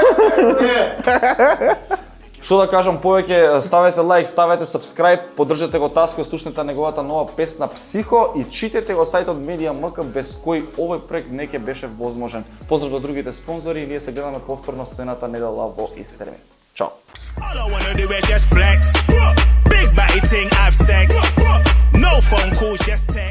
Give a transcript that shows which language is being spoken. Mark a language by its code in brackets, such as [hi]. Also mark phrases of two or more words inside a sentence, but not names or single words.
[mk] Што да кажам повеќе, ставете лайк, ставете subscribe, поддржете го Таско, слушнете неговата нова песна Психо и читете го сајтот Media.mk без кој овој проект не ќе беше возможен. Поздрав до другите спонзори и ние се гледаме повторно следната недела во Истерми. Чао! [en] All I wanna do is just flex. Big body thing, have sex. No phone calls, just